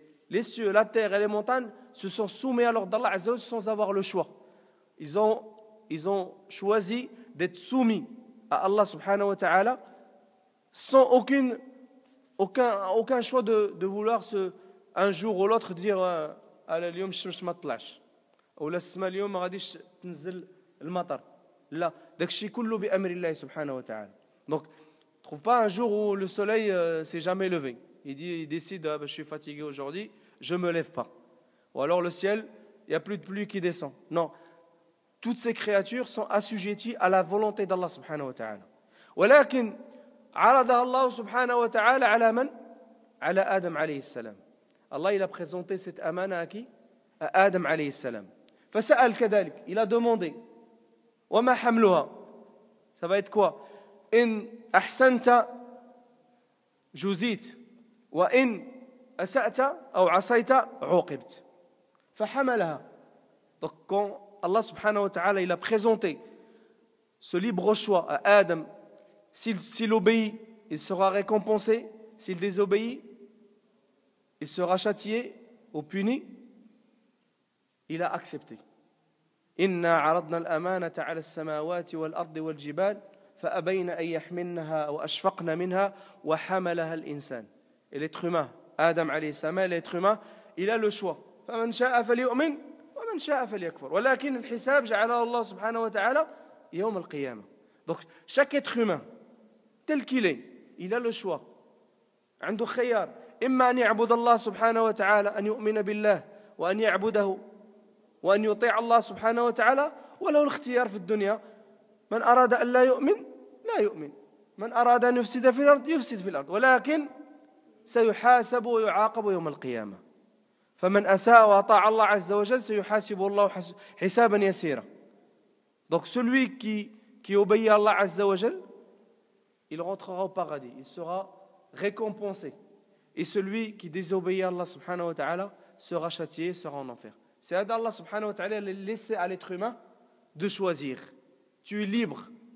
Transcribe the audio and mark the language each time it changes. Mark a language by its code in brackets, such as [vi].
[fr] Les cieux, la terre et les montagnes se sont soumis à l'ordre d'Allah Azza wa Jalla sans avoir le choix. Ils ont choisi d'être soumis à Allah subhanahu wa ta'ala sans aucun choix de vouloir un jour ou l'autre dire [ar] اليوم الشمس ما تطلعش ولا السماء اليوم ما غاديش تنزل المطر. لا، داكشي كله بأمر الله سبحانه وتعالى. [fr] Donc, trouve pas un jour où le soleil s'est jamais levé. Il décide, je suis fatigué aujourd'hui, je ne me lève pas. Ou alors le ciel, il n'y a plus de pluie qui descend. Non. Toutes ces créatures sont assujetties à la volonté d'Allah subhanahu wa ta'ala. [ar] ولكن عرضها الله سبحانه وتعالى على من؟ على آدم عليه السلام. [fr] Allah, il a présenté cette amana à qui? À Adam alayhi salam. [ar] فسأل كذلك, [fr] il a demandé. [ar] وما حملها? [fr] Ça va être quoi? [ar] إن أحسنت جزيت وإن أسأت أو عصيت عوقبت. فحملها. [fr] Donc quand Allah subhanahu wa ta'ala il a présenté ce libre choix à Adam, s'il obéit, il sera récompensé, s'il désobéit, il sera châtié ou puni, il a accepté. [ar] إنا عرضنا الأمانة على السماوات والأرض والجبال فأبين أن يحملنها وأشفقن منها وحملها الإنسان. [fr] Et l'être humain, Adam alayhi salam, l'être humain, il a le choix. [ar] فمن شاء فليؤمن ومن شاء فليكفر. ولكن الحساب جعله الله سبحانه وتعالى يوم القيامة. [fr] Donc chaque être humain, tel qu'il est, il a le choix. [ar] عنده خيار. إما أن يعبد الله سبحانه وتعالى، أن يؤمن بالله وأن يعبده وأن يطيع الله سبحانه وتعالى، وله الاختيار في الدنيا. من أراد أن لا يؤمن لا يؤمن، من أراد أن يفسد في الأرض يفسد في الأرض، ولكن سيحاسب ويعاقب يوم القيامة. فمن أساء وأطاع الله عز وجل سيحاسبه الله حسابا يسيرا. [fr] Donc celui qui obéit à Allah Azza wa Jal, il rentrera au paradis, il sera récompensé. Et celui qui désobéit à Allah subhanahu wa ta'ala sera châtié, sera en enfer. C'est à Allah subhanahu wa ta'ala laisser à l'être humain de choisir. Tu es libre.